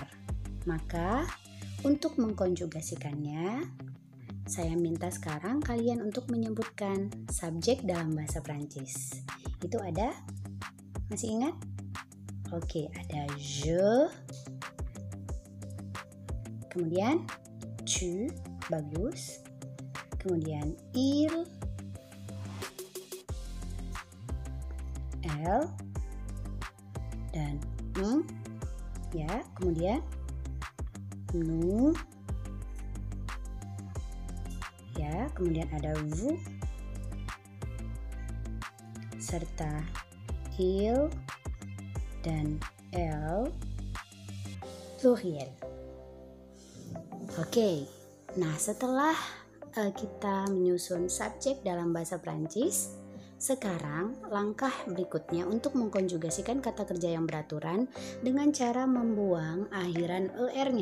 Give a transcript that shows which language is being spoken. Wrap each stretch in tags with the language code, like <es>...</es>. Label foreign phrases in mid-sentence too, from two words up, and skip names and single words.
<id>Maka untuk mengkonjugasikannya, saya minta sekarang kalian untuk menyebutkan subjek dalam bahasa Prancis. Itu ada? Masih ingat? Oke, ada je. Kemudian tu. Bagus. Kemudian</id> <fr>il, elle,</fr> <id>dan ya. Kemudian nous, ya. Kemudian ada vous, serta il dan</id> <fr>elle pluriel.</fr> <id>Oke. Nah, setelah kita menyusun subjek dalam bahasa Prancis, sekarang langkah berikutnya untuk mengkonjugasikan kata kerja yang beraturan dengan cara membuang akhiran er-nya.</id>